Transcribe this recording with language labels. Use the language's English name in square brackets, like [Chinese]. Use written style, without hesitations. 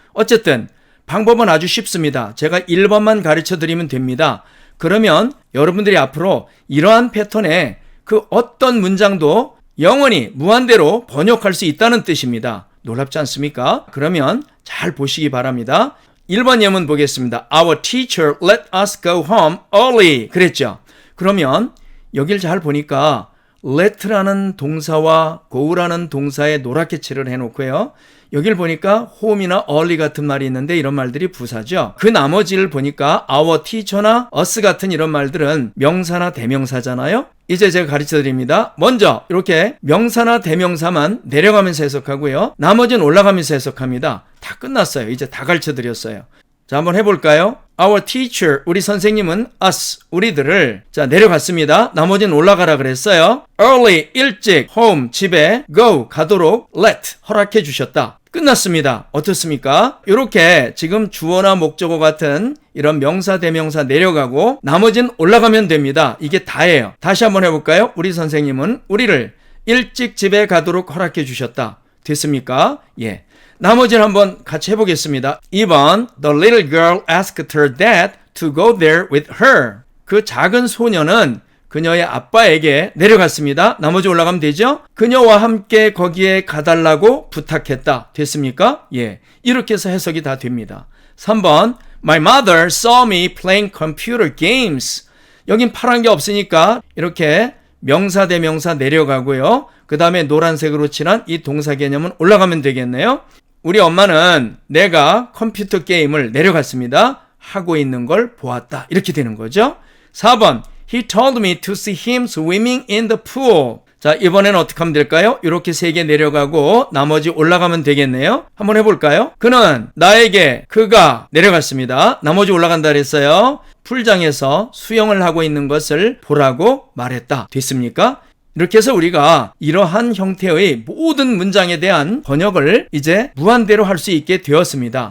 [Korean] 어쨌든 방법은 아주 쉽습니다. 제가 1번만 가르쳐 드리면 됩니다. 그러면 여러분들이 앞으로 이러한 패턴에 그 어떤 문장도 영원히 무한대로 번역할 수 있다는 뜻입니다. 놀랍지 않습니까? 그러면 잘 보시기 바랍니다. 1번 예문 보겠습니다. [English] Our teacher let us go home early. [Korean] 그랬죠? 그러면 여길 잘 보니까 let라는 동사와 go라는 동사에 노랗게 칠을 해놓고요. 여길 보니까 home이나 early 같은 말이 있는데 이런 말들이 부사죠. 그 나머지를 보니까 our teacher나 us 같은 이런 말들은 명사나 대명사잖아요. 이제 제가 가르쳐 드립니다. 먼저 이렇게 명사나 대명사만 내려가면서 해석하고요. 나머지는 올라가면서 해석합니다. 다 끝났어요. 이제 다 가르쳐 드렸어요. 자, 한번 해볼까요? Our teacher, 우리 선생님은 us, 우리들을 자 내려갔습니다. 나머지는 올라가라 그랬어요. Early, 일찍, home, 집에, go, 가도록, let, 허락해 주셨다. 끝났습니다. 어떻습니까? 이렇게 지금 주어나 목적어 같은 이런 명사, 대명사 내려가고 나머지는 올라가면 됩니다. 이게 다예요. 다시 한번 해볼까요? 우리 선생님은 우리를 일찍 집에 가도록 허락해 주셨다. 됐습니까? 예. 나머지는 한번 같이 해보겠습니다. [English] 2번 The little girl asked her dad to go there with her. [Korean] 그 작은 소녀는 그녀의 아빠에게 내려갔습니다. 나머지 올라가면 되죠? 그녀와 함께 거기에 가달라고 부탁했다. 됐습니까? 예. 이렇게 해서 해석이 다 됩니다. [English] 3번 My mother saw me playing computer games. [Korean] 여긴 파란 게 없으니까 이렇게 명사 대명사 내려가고요. 그 다음에 노란색으로 칠한 이 동사 개념은 올라가면 되겠네요. 우리 엄마는 내가 컴퓨터 게임을 내려갔습니다. 하고 있는 걸 보았다. 이렇게 되는 거죠. [English] 4번 He told me to see him swimming in the pool. [Korean] 자, 이번엔 어떻게 하면 될까요? 이렇게 3개 내려가고 나머지 올라가면 되겠네요. 한번 해볼까요? 그는 나에게 그가 내려갔습니다. 나머지 올라간다 그랬어요. 풀장에서 수영을 하고 있는 것을 보라고 말했다. 됐습니까? 이렇게 해서 우리가 이러한 형태의 모든 문장에 대한 번역을 이제 무한대로 할 수 있게 되었습니다.